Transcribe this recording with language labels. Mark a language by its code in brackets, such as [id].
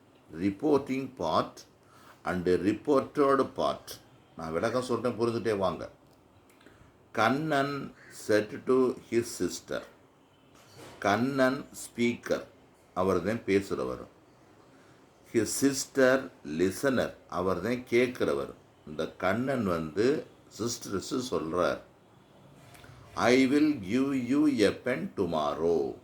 [en] Reporting part and ரிப்போர்ட்டோடு part. [ta] நான் விளக்கம் சொல்கிறேன், புரிஞ்சுட்டே வாங்க. [en] Kannan said to his sister. [ta] Kannan speaker, அவர் தான் பேசுகிறவர். [en] his sister listener, [ta] அவர் தான் கேட்குறவர். இந்த கண்ணன் சிஸ்டர்ஸு சொல்கிறார், [en] I will give you a pen tomorrow.